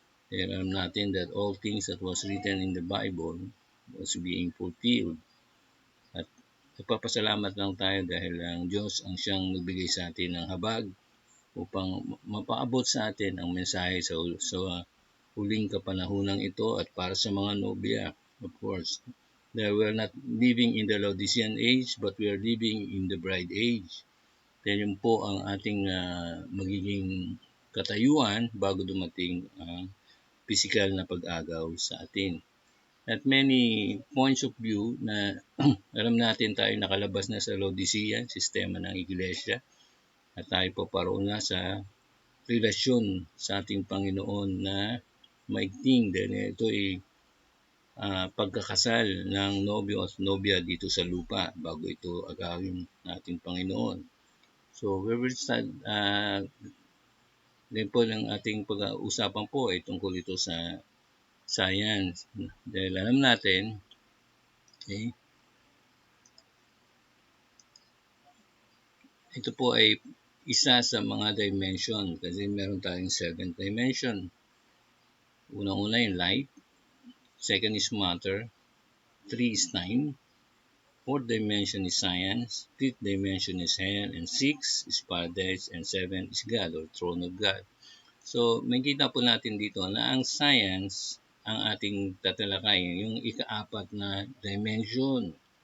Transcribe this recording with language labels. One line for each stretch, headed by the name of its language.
Filipino: Kaya alam natin
English: that all things that was written in the Bible was being fulfilled.
Filipino: At nagpapasalamat lang tayo dahil ang Diyos ang siyang nagbigay sa atin ng habag upang mapaabot sa atin ang mensahe sa huling kapanahunang ito at para sa mga nobya,
English: of course. That we are not living in the Laodicean age but we are living in the bride age.
Filipino: Then yun po ang ating magiging katayuan bago dumating ang physical na pag-agaw sa atin. At many points of view na alam natin tayo nakalabas na sa Laodicea, sistema ng iglesia, at tayo po paroon na sa relasyon sa ating Panginoon na maigting dahil ito ay pagkakasal ng nobyo at nobya dito sa lupa bago ito agawin nating Panginoon.
English: So we will start
Filipino: din po ng ating pag-uusapan po ay tungkol ito sa science. Dahil alam natin, okay, ito po ay isa sa mga dimension kasi meron tayong 7th dimension. Unang-una yung
English: light, second is matter, 3 is time, fourth dimension is science, fifth dimension is hell, and 6 is paradise, and 7 is God or throne of God.
Filipino: So, makikita po natin dito na ang science ang ating tatalakayin, yung ika-4 na dimension.